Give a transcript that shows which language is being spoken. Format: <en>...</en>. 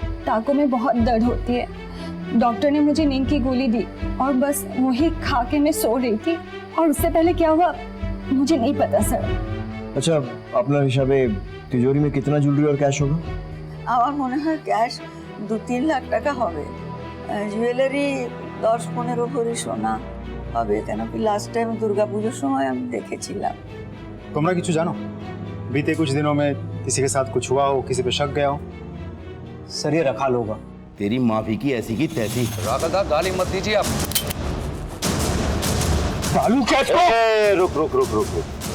<hi>टाँकों में बहुत दर्द होती है। डॉक्टर ने मुझे नींद की गोली दी और बस वही खा के मैं सो रही थी। और उससे पहले क्या हुआ मुझे नहीं पता सर। अच्छा, अपना हिसाबे तिजोरी में कितना ज्वेलरी और कैश होगा?</hi> <bn>আমার মনে হয় ক্যাশ 2-3 লাখ টাকা হবে। জুয়েলারি 10-15 ভরি সোনা হবে, কেন কি লাস্ট টাইম দুর্গাপুজোর সময় আমি দেখেছিলাম। তোমরা কিছু জানো</bn> <hi>बीते कुछ दिनों में किसी के साथ कुछ हुआ हो, किसी पे शक गया हो? सर ये रखाल होगा। तेरी माफी की ऐसी की तैसी। राधा गाली मत दीजिए आप। बालू क्या रुक रुक रुक रुक रुक।</hi>